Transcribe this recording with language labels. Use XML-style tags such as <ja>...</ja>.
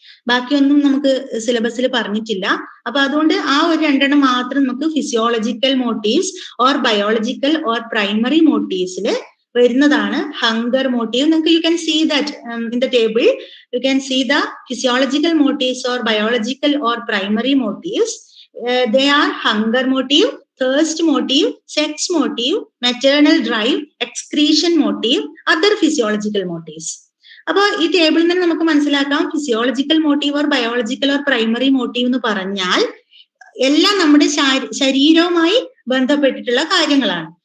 <ml>ബാക്കിയൊന്നും നമുക്ക് സിലബസിൽ പറഞ്ഞിട്ടില്ല. അപ്പൊ അതുകൊണ്ട് ആ ഒരു 2 മാത്രം നമുക്ക് physiological motifs or biological or primary മോട്ടീവ്സിൽ വരുന്നതാണ് ഹങ്കർ മോട്ടീവ്. നിങ്ങൾക്ക്</ml> <en>You can see that in the table, you can see the physiological motives or biological or primary motives. They are hunger motive, thirst motive, sex motive, maternal drive, excretion motive, other physiological motives.</en> <ml>അപ്പൊ ഈ ടേബിളിൽ നിന്ന് നമുക്ക് മനസ്സിലാക്കാം physiological motive or biological or primary motive എന്ന് പറഞ്ഞാൽ എല്ലാം നമ്മുടെ ശരീരവുമായി ബന്ധപ്പെട്ടിട്ടുള്ള കാര്യങ്ങളാണ്.</ml>